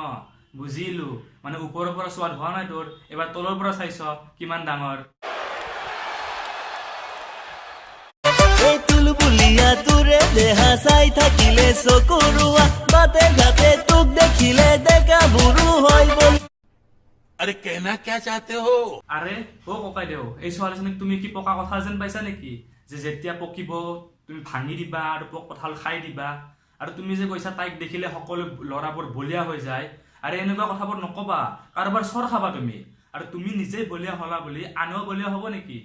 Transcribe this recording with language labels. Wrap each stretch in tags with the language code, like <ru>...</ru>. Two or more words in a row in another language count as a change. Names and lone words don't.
<as>বুজিলো, মানে ওপৰৰ পৰা চোৱাত হোৱা নাই তোৰ, এবাৰ তলৰ পৰা চাইছ কিমান ডাঙৰ। বুলিয়া তোৰে দেহা চাই থাকিলে চকুৰুৱা, বাটে ঘাটে তোক দেখিলে ডেকা বুঢ়ো হয় বলি।</as> <hi>अरे कहना क्या चाहते हो?</hi> <as>আৰে ককাই দেও, এই ছোৱালীজনীক তুমি কি পকা কঁঠাল যেন পাইছা নেকি? যে যেতিয়া পকিব তুমি ভাঙি দিবা আৰু কঁঠাল খাই দিবা। আৰু তুমি যে কৈছা তাইক দেখিলে সকলো ল'ৰাবোৰ বলিয়া হৈ যায়। আৰু এনেকুৱা কথাবোৰ নকবা, কাৰোবাৰ চৰ খাবা তুমি। আৰু তুমি নিজেই বলিয়া হলা বুলি আনেও বলিয়া হ'ব নেকি?</as>